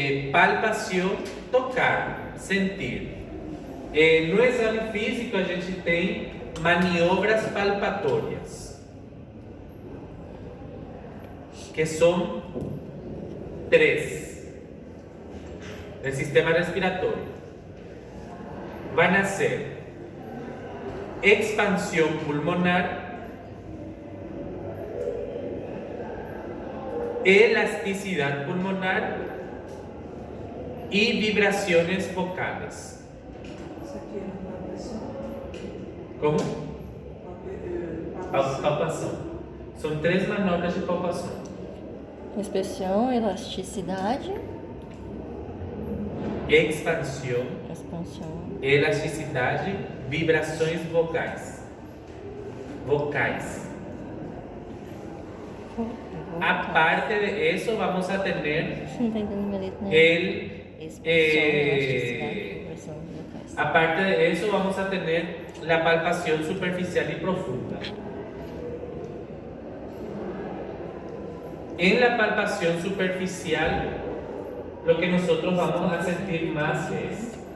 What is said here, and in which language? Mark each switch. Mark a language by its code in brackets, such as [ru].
[pt] Palpação, tocar, sentir. No exame físico a gente tem maniobras palpatórias, que são 3 do sistema respiratório. [es] Van a ser expansión pulmonar, elasticidad pulmonar y vibraciones vocales. [pt] Isso aqui é uma pressão. [es] ¿Cómo? [pt] Palpação. Palpação. São 3 manobras de palpação. Inspeção, elasticidade, Expansão, expansão. elasticidade, vibrações vocais. Vocais. [es] Aparte de eso, vamos a tener [pt] Você não tá entendendo minha letra, né? [es] el... [pt] Expansão, elasticidade, vibração, vocais. [es] Aparte de eso, vamos a tener la palpación superficial y profunda. En la palpación superficial, lo que nosotros vamos a sentir más es